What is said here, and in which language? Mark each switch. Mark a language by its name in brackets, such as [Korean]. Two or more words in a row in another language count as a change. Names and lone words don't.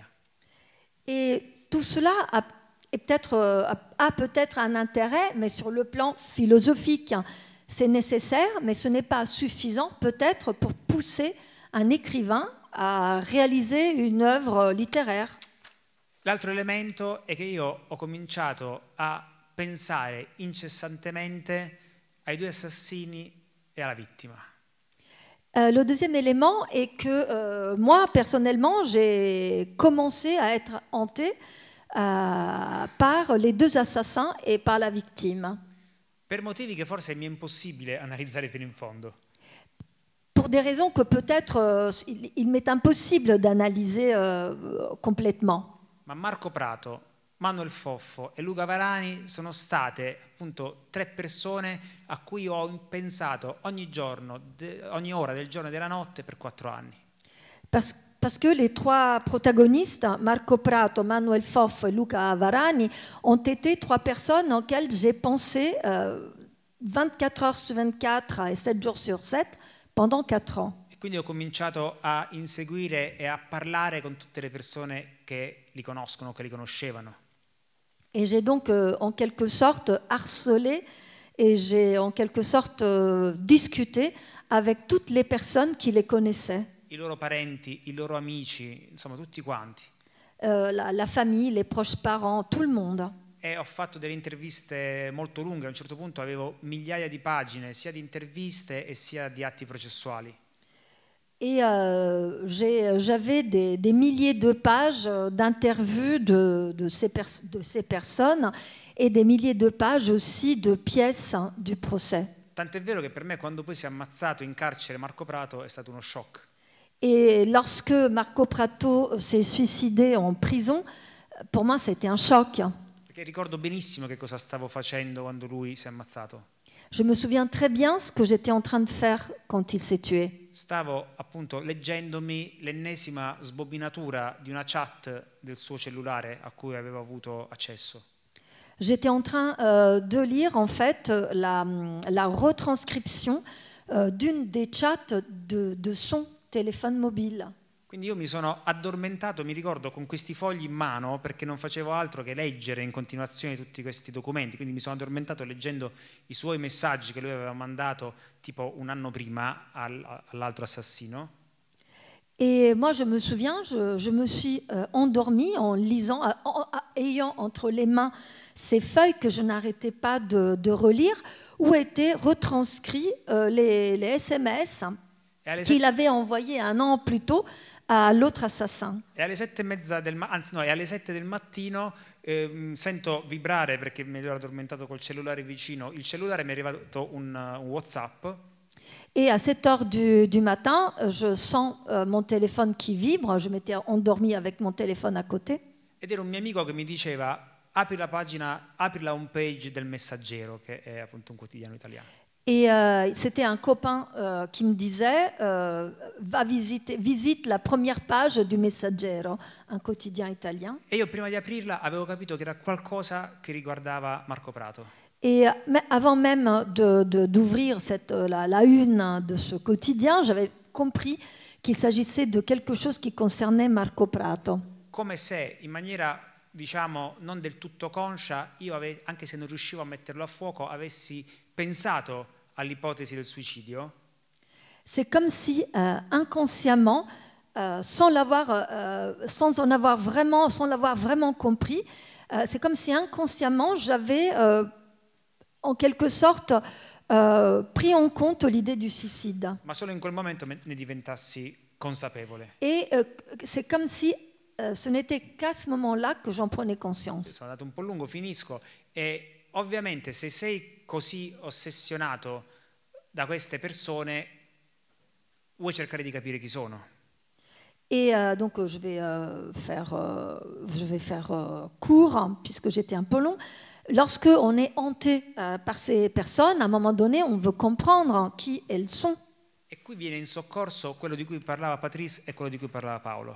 [French] Et tout cela a peut-être un intérêt, mais sur le plan philosophique. C'est nécessaire, mais ce n'est pas suffisant peut-être pour pousser un écrivain à réaliser une œuvre littéraire. [Italian] L'altro elemento è che io ho cominciato a pensare incessantemente ai due assassini e alla vittima. [French] Le deuxième élément est que moi, personnellement, j'ai commencé à être hantée par les deux assassins et par la victime. [Italian] Per motivi che forse mi è impossibile analizzare fino in fondo. [French] Pour des raisons que peut-être il m'est impossible d'analyser complètement. [Italian] Ma Marco Prato, Manuel Foffo e Luca Varani sono state appunto tre persone a cui ho pensato ogni giorno, ogni ora del giorno e della notte per 4 anni. [French] Parce parce que les trois protagonistes, Marco Prato, Manuel Foff et Luca Varani, ont été trois personnes auxquelles j'ai pensé 24 heures sur 24 et 7 jours sur 7 pendant 4 ans. [Italian] E quindi ho cominciato a inseguire e a parlare con tutte le persone che li conoscono, che li conoscevano. [French] Et j'ai donc en quelque sorte harcelé et j'ai en quelque sorte discuté avec toutes les personnes qui les connaissaient. [Italian] I loro parenti, i loro amici, insomma tutti quanti. [French] La famille, les proches parents, tout le monde. [Italian] E ho fatto delle interviste molto lunghe, a un certo punto avevo migliaia di pagine sia di interviste e sia di atti processuali. [French] Et j'avais des milliers de pages d'interviews de ces personnes et des milliers de pages aussi de pièces du procès. [Italian] Tant'è vero che per me quando poi si è ammazzato in carcere Marco Prato è stato uno shock. [French] Et lorsque Marco Prato s'est suicidé en prison, pour moi c'était un choc. [Italian] Perché ricordo benissimo che cosa stavo facendo quando lui si è ammazzato. [French] Je me souviens très bien ce que j'étais en train de faire quand il s'est tué. [Italian] Stavo appunto leggendomi l'ennesima sbobinatura di una chat del suo cellulare a cui avevo avuto accesso. [French] J'étais en train de lire en fait la retranscription d'une des chats de son téléphone mobile. [Italian] Quindi io mi sono addormentato, mi ricordo, con questi fogli in mano perché non facevo altro che leggere in continuazione tutti questi documenti, quindi mi sono addormentato leggendo i suoi messaggi che lui aveva mandato tipo un anno prima all'altro assassino. [French] Et moi je me souviens, je me suis endormie en lisant, ayant entre les mains ces feuilles que je n'arrêtais pas de relire, où étaient retranscrits les SMS qu'il avait envoyés un an plus tôt à l'autre assassin. [Italian] E alle 7:30 alle 7 del mattino sento vibrare perché mi ero addormentato col cellulare vicino. Il cellulare mi è arrivato un WhatsApp. [French] Et à 7 heures du matin, je sens mon téléphone qui vibre. Je m'étais endormie avec mon téléphone à côté. [Italian] Ed era un mio amico che mi diceva: apri la pagina, apri la home page del Messaggero, che è appunto un quotidiano italiano. [French] Et c'était un copain qui me disait visite la première page du Messaggero, un quotidien italien. [Italian] E io prima di aprirla avevo capito che era qualcosa che riguardava Marco Prato. [French] Et avant même d'ouvrir la une de ce quotidien, j'avais compris qu'il s'agissait de quelque chose qui concernait Marco Prato. [Italian] Come se in maniera, diciamo, non del tutto conscia, io anche se non riuscivo a metterlo a fuoco, avessi pensato all'ipotesi del suicidio. [French] C'est comme si inconsciemment, sans l'avoir vraiment compris, c'est comme si inconsciemment j'avais en quelque sorte pris en compte l'idée du suicide. [Italian] Ma solo in quel momento ne diventassi consapevole. [French] Et c'est comme si ce n'était qu'à ce moment-là que j'en prenais conscience. [Italian] Sono andato un po' lungo, finisco. E ovviamente se sei così ossessionato da queste persone, vuoi cercare di capire chi sono. [French] Et donc je vais faire court, puisque j'étais un peu long. Lorsque on est hanté par ces personnes, à un moment donné, on veut comprendre qui elles sont. [Italian] E qui viene in soccorso quello di cui parlava Patrice e quello di cui parlava Paolo.